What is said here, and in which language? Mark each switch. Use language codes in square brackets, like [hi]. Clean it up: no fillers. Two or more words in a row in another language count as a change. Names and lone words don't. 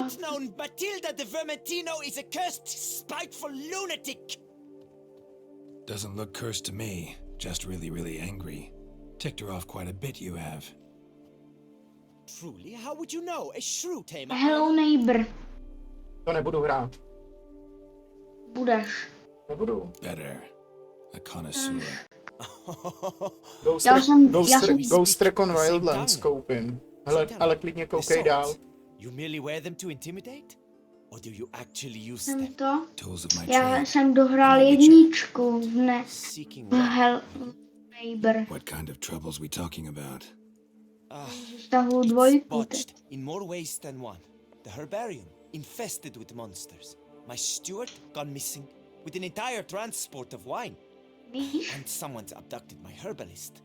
[en] It's known Matilda de Vermentino is a cursed, spiteful lunatic. Doesn't look cursed to me. Just really, really angry. Ticked her off quite a bit, you have. Truly, how would you know? A shrew tamer. Hello neighbor. [cs] To nebudu hrát. Budeš. Nebudu. [en] Better. A connoisseur. [cs] Ghost Recon Wildlands koupím. Hele, ale klidně koukej dál. [en] You merely wear them to intimidate? Or do you actually use [cs] Jsem [en] them? [cs] to. [en] Tools of my [cs] Já [en] trade. [cs] jsem dohrál jedničku v Hello neighbor. [en] What kind of troubles we talking about? [cs] Stahu dvojku. [en] Botched in more ways than one. The herbarium infested with monsters. My steward gone missing with an entire transport of wine. And someone's abducted my herbalist.